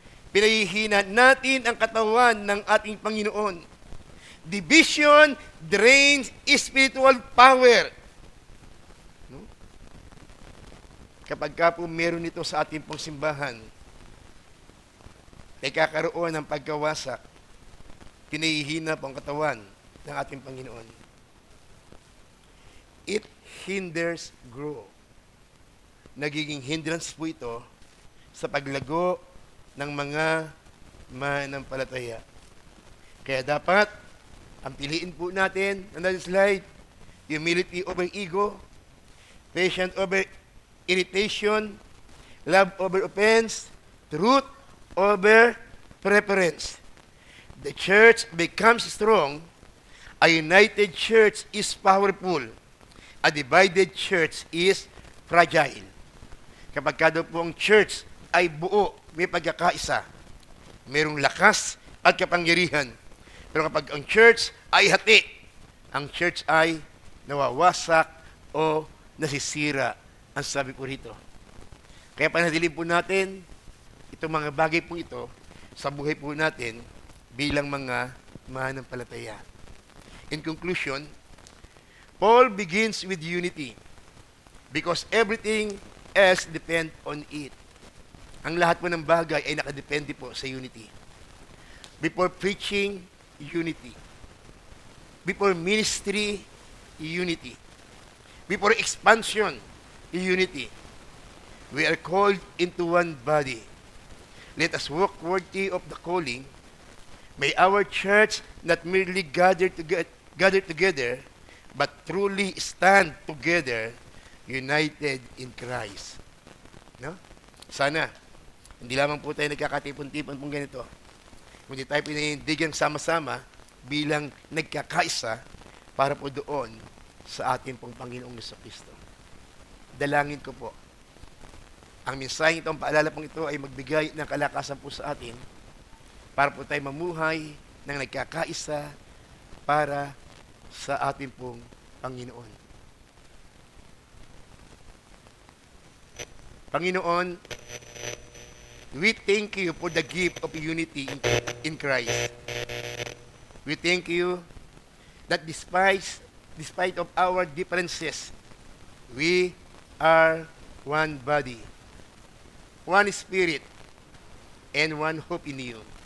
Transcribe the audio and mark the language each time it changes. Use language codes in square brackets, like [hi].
[tl] Pinahihina natin ang katawan ng ating Panginoon. [en] Division drains spiritual power. No? [tl] Kapag ka po meron ito sa ating pong simbahan, ay kakaroon ng pagkawasak, pinahihina po ang katawan ng ating Panginoon. [en] It hinders growth. [tl] Nagiging hindrance po ito sa paglago ng mga mananampalataya. Kaya dapat, ang piliin po natin, [en] another slide, humility over ego, patience over irritation, love over offense, truth over preference. The church becomes strong. A united church is powerful. A divided church is fragile. [tl] Kapag kada po ang church ay buo, may pagkakaisa, mayroong lakas at kapangyarihan. Pero kapag ang church ay hati, ang church ay nawawasak o nasisira, ang sabi po rito. Kaya panatili po natin itong mga bagay po ito sa buhay po natin bilang mga mananampalataya. [en] In conclusion, Paul begins with unity because everything else depends on it. [tl] Ang lahat po ng bagay ay nakadepende po sa unity. [en] Before preaching, unity. Before ministry, unity. Before expansion, unity. We are called into one body. Let us walk worthy of the calling. May our church not merely gather together, but truly stand together, united in Christ. [tl] No? Sana, hindi lamang po tayo nagkakatipon-tipon pong ganito, kundi tayo pinanindigan sama-sama bilang nagkakaisa para po doon sa ating pong Panginoong Jesucristo. Dalangin ko po, ang mensaheng ito, ang paalala pong ito ay magbigay ng kalakasan po sa atin para po tayo mamuhay ng nagkakaisa para sa ating pong Panginoon. [en] Panginoon, we thank you for the gift of unity in Christ. We thank you that despite of our differences, we are one body, one spirit, and one hope in you.